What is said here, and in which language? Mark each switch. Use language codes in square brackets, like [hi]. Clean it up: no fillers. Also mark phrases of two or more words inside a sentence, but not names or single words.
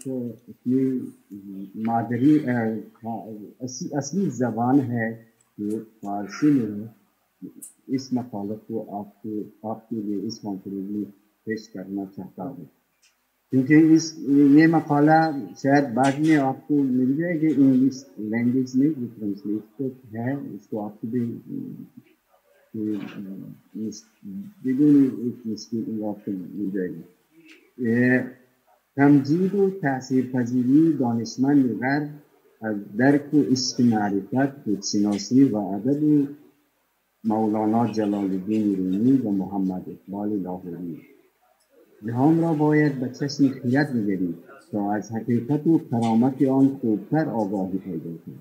[ur] اپنی مادری اصلی زبان ہے جو فارسی میں ہے، اس مقالے کو آپ کے لیے اس کانفرنس میں پیش کرنا چاہتا ہوں، کیونکہ یہ مقالہ شاید بعد میں آپ کو مل جائے گی [en] English language [ur] میں، جو ٹرانسلیٹڈ ہے، اس کو آپ کو بھی [fa] بدون واقع می‌دهیم. تمجید و تأثیرپذیری دانشمند غرب از درک و عشق معرفت، خودشناسی و ادب مولانا جلال الدین رومی و محمد اقبال لاهوری جهان را باید به چشم خیرت نگرید تا از حقیقت و کرامت آن خوبتر آگاهی پیدا کنید.